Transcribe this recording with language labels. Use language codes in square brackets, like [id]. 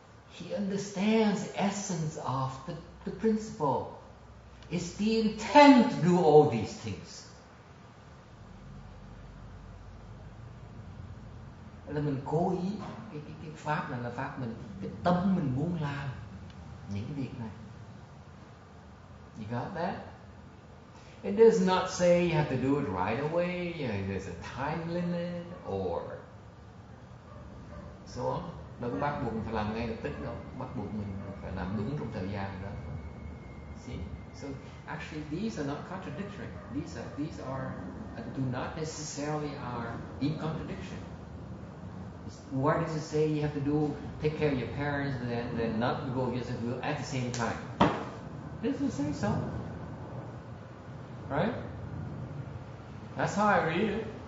[en] He understands the essence of the principle. It's the intent to do all these things. [vi] Là mình cố ý, cái pháp này là pháp mình, cái tâm mình muốn làm những cái việc này. [en] You got that? It does not say you have to do it right away, there's a time limit or so on. [vi] Nó không bắt buộc mình phải làm ngay lập tức đâu, bắt buộc mình phải làm đúng trong thời gian đó. [en] See? So actually these are not contradictory. These are do not necessarily are in contradiction. Why does it say you have to take care of your parents and then not go against the will at the same time? It doesn't say so. Right? That's how I read it.